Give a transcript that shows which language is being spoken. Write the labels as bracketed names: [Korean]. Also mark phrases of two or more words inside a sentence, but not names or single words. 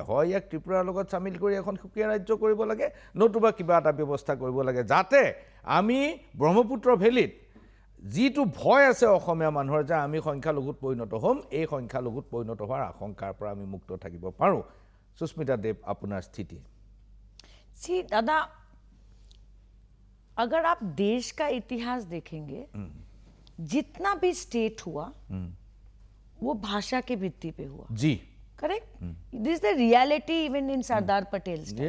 [Assamese] হয়, ইয়াক ত্ৰিপুৰাৰ লগত চামিল কৰি এখন সুকীয়া ৰাজ্য কৰিব লাগে, নতুবা কিবা এটা ব্যৱস্থা কৰিব লাগে, যাতে আমি ব্ৰহ্মপুত্ৰ ভেলীত যিটো ভয় আছে অসমীয়া মানুহৰ যে আমি সংখ্যালঘুত পৰিণত হ'ম, এই সংখ্যালঘুত পৰিণত হোৱাৰ আশংকাৰ পৰা আমি মুক্ত থাকিব পাৰোঁ। সুস্মিতা দেৱ, আপোনাৰ স্থিতি। [Hindi] सी दादा, अगर आप देश का इतिहास देखेंगे, जितना भी स्टेट हुआ वो भाषा के भित्ति पे हुआ। जी, [English] Correct, this is the reality even in Sardar Patel style.